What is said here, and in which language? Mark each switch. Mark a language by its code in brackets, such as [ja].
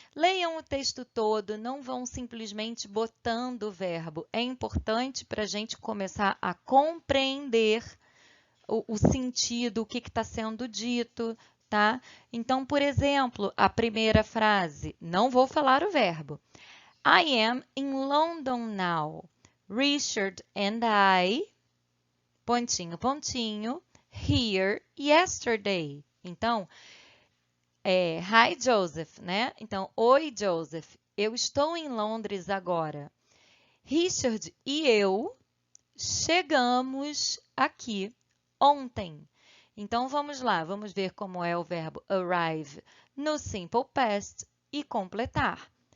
[pt] Leiam o texto todo, não vão simplesmente botando o verbo. É importante para a gente começar a compreender o sentido, o que está sendo dito, tá? Então, por exemplo, a primeira frase, não vou falar o verbo. [en] I am in London now. Richard and I, [pt] pontinho, pontinho, [en] here yesterday. [pt] Então, hi, Joseph, né? Então, oi, Joseph, eu estou em Londres agora. Richard e eu chegamos aqui ontem. Então, vamos lá, vamos ver como é o verbo arrive no simple past e completar.